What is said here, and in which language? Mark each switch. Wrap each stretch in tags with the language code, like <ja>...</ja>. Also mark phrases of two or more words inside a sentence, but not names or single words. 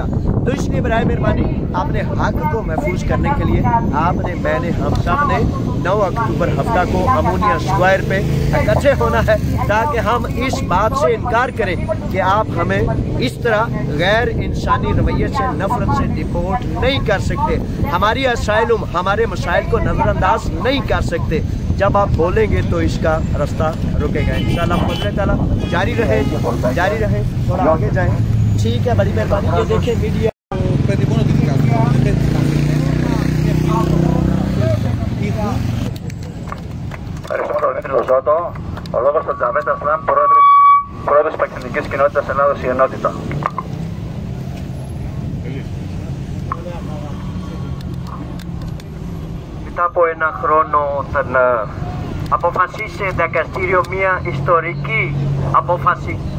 <ur>تو اس لیے برائے مہربانی اپنے حق کو محفوظ کرنے کے لیے آپ نے، میں نے، ہم سب نے 9 اکتوبر ہفتہ کو امونیا اسکوائر پہ اکٹھے ہونا ہے، تاکہ ہم اس بات سے انکار کریں کہ آپ ہمیں اس طرح غیر انسانی رویے سے، نفرت سے ڈیپورٹ نہیں کر سکتے، ہماری اسائلم، ہمارے مسائل کو نظرانداز نہیں کر سکتے. جب آپ بولیں گے تو اس کا راستہ رکے گا ان شاء اللہ. فضل تعالیٰ جاری رہے، تھوڑا آگے جائیں. ٹھیک ہے، بڑی مہربانی۔ یہ دیکھیں میڈیا</ur> <el>ο λόγος του Τζαβέτ Ασλάν, πρόεδρος της Πακιστανικής Κοινότητας Ελλάδος η Ενότητα. Μετά από ένα χρόνο θα αποφασίσει δικαστήριο μια ιστορική απόφαση.</el>